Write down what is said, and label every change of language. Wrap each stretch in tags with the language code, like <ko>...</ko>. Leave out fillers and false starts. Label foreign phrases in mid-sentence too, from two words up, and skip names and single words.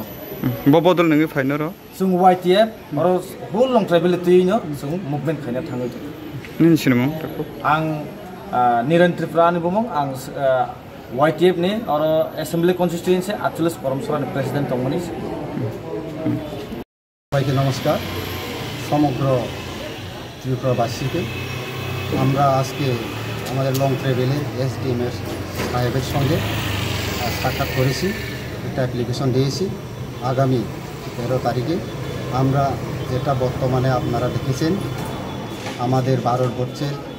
<trp>ब बदल नङि फाइनो र जों YTF अर होल लंथ्राइबेलि तुइनो जों मुभमेन्ट खायना थाङो निसिनमु आं निरन त्रिपुरानि बुमं आं YTF नि और</trp> <en>assembly constituency</en> <trp>48 परमसरानि प्रेसिडेन्ट दंमोनि</trp> <bn>সবাইকে নমস্কার সমগ্র ত্রিপুরাবাসীকে আমরা আজকে আমাদের লংথ্রাইবেলের SDM সাহেবের সঙ্গে সাক্ষাৎ করেছি একটা অ্যাপ্লিকেশন দিয়েছি আগামী 13 তারিখে আমরা যেটা বর্তমানে আপনারা দেখেছেন আমাদের ভারতবর্ষের</bn>